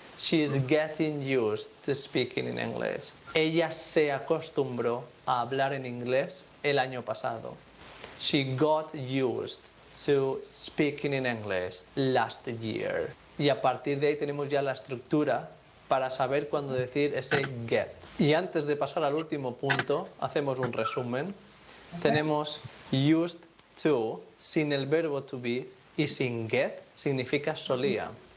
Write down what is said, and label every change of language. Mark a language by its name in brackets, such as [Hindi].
[English] She is getting used to speaking in English. [Spanish] Ella se acostumbró a hablar en inglés el año pasado. [English] She got used to speaking in English last year. [Spanish] Y a partir de ahí tenemos ya la estructura para saber cuándo decir ese get. Y antes de pasar al último punto, hacemos un resumen. Tenemos used to sin el verbo to be y sin get significa solía.